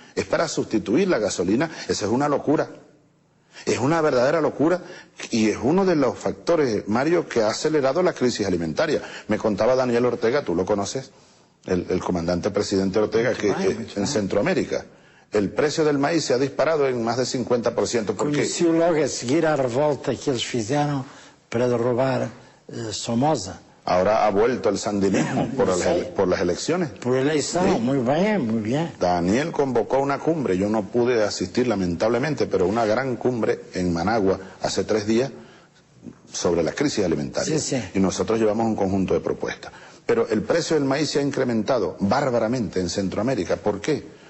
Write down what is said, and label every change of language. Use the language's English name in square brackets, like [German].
[Spanish] Es para sustituir la gasolina. Esa es una locura. Es una verdadera locura y es uno de los factores, Mario, que ha acelerado la crisis alimentaria. Me contaba Daniel Ortega, tú lo conoces, el comandante presidente Ortega, en Centroamérica. El precio del maíz se ha disparado en más de 50%. [Portuguese] Conheci logo a seguir a revolta que eles fizeram para derrubar Somoza. [Spanish] Ahora ha vuelto el sandinismo por las elecciones. Por elección, sí. Muy bien, muy bien. Daniel convocó una cumbre, yo no pude asistir lamentablemente, pero una gran cumbre en Managua hace 3 días sobre la crisis alimentaria. Sí, sí. Y nosotros llevamos un conjunto de propuestas. Pero el precio del maíz se ha incrementado bárbaramente en Centroamérica. ¿Por qué?